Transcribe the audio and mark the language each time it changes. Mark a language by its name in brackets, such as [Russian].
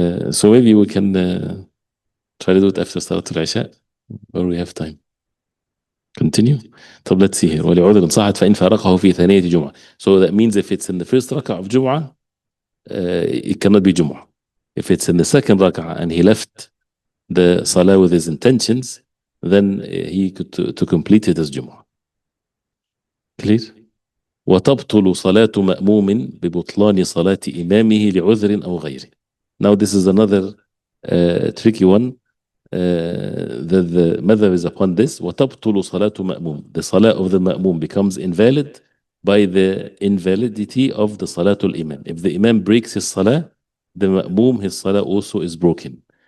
[English] So maybe we can try to do it after Salatul Isha, or we have time. Continue. طب let's see here. [Arabic] ولعذر صحت فإن فارقه في ثانية جمعة. [English] So that means if it's in the first rak'ah of Jumu'ah, it cannot be Jumu'ah. If it's in the second rak'ah and he left the salah with his intentions, then he could to complete it as Jumu'ah. Clear? [Arabic] وتبطل صلاة مأموم ببطلان صلاة إمامه لعذر أو غيره. [English] Now this is another tricky one. The madhab is upon this. [Arabic] وتبطل صلاة مأموم. [English] The salah of the ma'mum becomes invalid by the invalidity of the salatul imam. If the imam breaks his salah, the ma'mum, his salah also is broken.